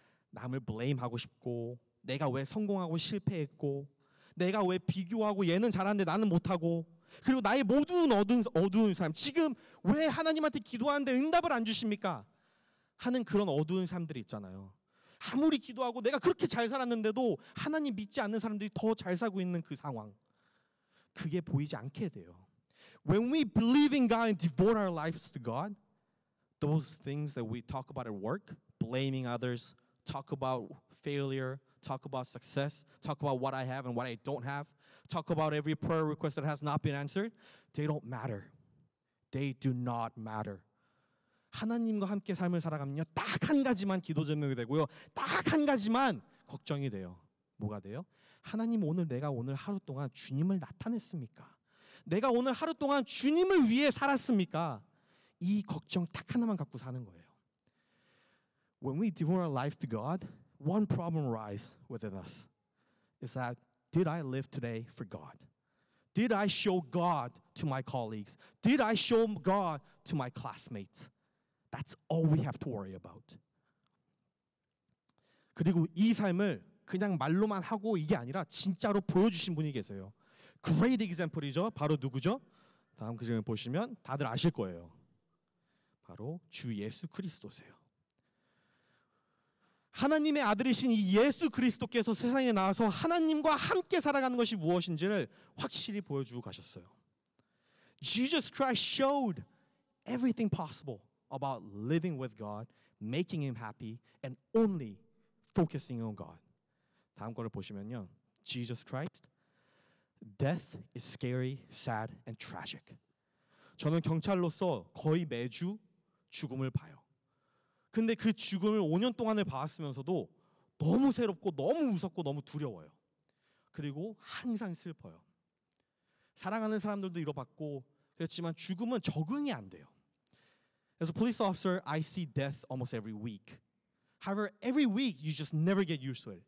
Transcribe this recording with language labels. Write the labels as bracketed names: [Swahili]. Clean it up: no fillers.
[Korean] 남을 blame하고 싶고 내가 왜 성공하고 실패했고 내가 왜 비교하고 얘는 잘하는데 나는 못하고 그리고 나의 모든 어두운 삶 지금 왜 하나님한테 기도하는데 응답을 안 주십니까? 하는 그런 어두운 삶들이 있잖아요. 아무리 기도하고 내가 그렇게 잘 살았는데도 하나님 믿지 않는 사람들이 더 잘 살고 있는 그 상황. 그게 보이지 않게 돼요. [English] When we believe in God and devote our lives to God, those things that we talk about at work, blaming others, talk about failure, talk about success, talk about what I have and what I don't have, talk about every prayer request that has not been answered, they don't matter. They do not matter. [Korean] 하나님과 함께 삶을 살아가면요. 딱 한 가지만 기도 제목이 되고요. 딱 한 가지만 걱정이 돼요. 뭐가 돼요? 하나님 내가 오늘 하루 동안 주님을 나타냈습니까? 내가 오늘 하루 동안 주님을 위해 살았습니까? 이 걱정 딱 하나만 갖고 사는 거예요. [English] When we devote our life to God, one problem arises within us. Is that did I live today for God? Did I show God to my colleagues? Did I show God to my classmates? That's all we have to worry about. [Korean] 그리고 이 삶을 그냥 말로만 하고 이게 아니라 진짜로 보여주신 분이 계세요. Great example이죠. 바로 누구죠? 다음 그림을 보시면 다들 아실 거예요. 바로 주 예수 그리스도세요. 하나님의 아들이신 이 예수 그리스도께서 세상에 나와서 하나님과 함께 살아가는 것이 무엇인지를 확실히 보여주고 가셨어요. [English] Jesus Christ showed everything possible about living with God, making Him happy, and only focusing on God. [Korean] 다음 거를 보시면요. [English] Jesus Christ, death is scary, sad, and tragic. [Korean] 저는 경찰로서 거의 매주 죽음을 봐요. 근데 그 죽음을 5년 동안을 봐왔으면서도 너무 새롭고 너무 무섭고 너무 두려워요. 그리고 항상 슬퍼요. 사랑하는 사람들도 잃어봤고 그렇지만 죽음은 적응이 안 돼요. [English] As a police officer, I see death almost every week. However, every week you just never get used to it.